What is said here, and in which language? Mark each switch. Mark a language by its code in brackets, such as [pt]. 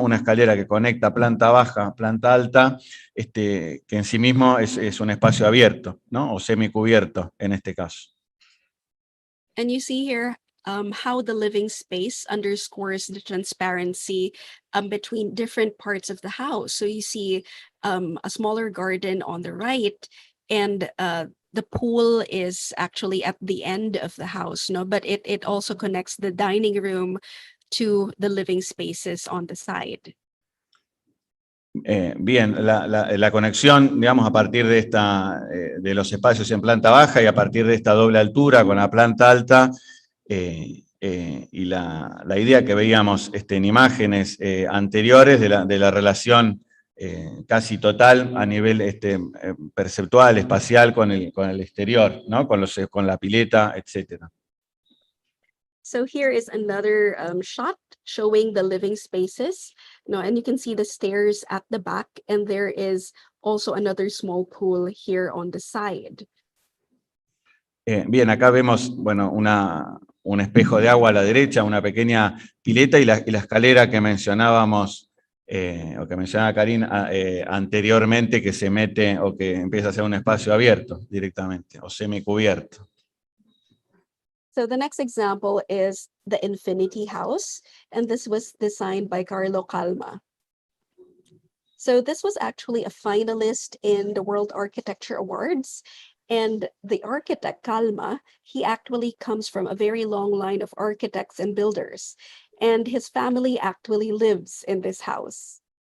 [es] Una escalera que conecta planta baja, planta alta, que en sí mismo es un espacio abierto, ¿no?, o semicubierto en este caso. [en] And you see here how the living space underscores the transparency between different parts of the house. So you see a smaller garden on the right, and the pool is actually at the end of the house, no? But it also connects the dining room to the living spaces on the side. [es] Bien, la conexión, digamos, a partir de, de los espacios en planta baja y a partir de esta doble altura con la planta alta, y la idea que veíamos en imágenes anteriores de la relación casi total a nivel perceptual, espacial con el exterior, ¿no? Con la pileta, etc. [en] So here is another shot showing the living spaces. No, and you can see the stairs at the back, and there is also another small pool here on the side. [es] Bien, acá vemos, bueno, un espejo de agua a la derecha, una pequeña pileta y la escalera que mencionábamos, o que mencionaba Caryn anteriormente, que se mete o que empieza a ser un espacio abierto directamente, o semicubierto. [en] So the next example is the Infinity House, and this was designed by Carlo Calma. So this was actually a finalist in the World Architecture Awards, and the architect Calma, he actually comes from a very long line of architects and builders, and his family actually lives in this house.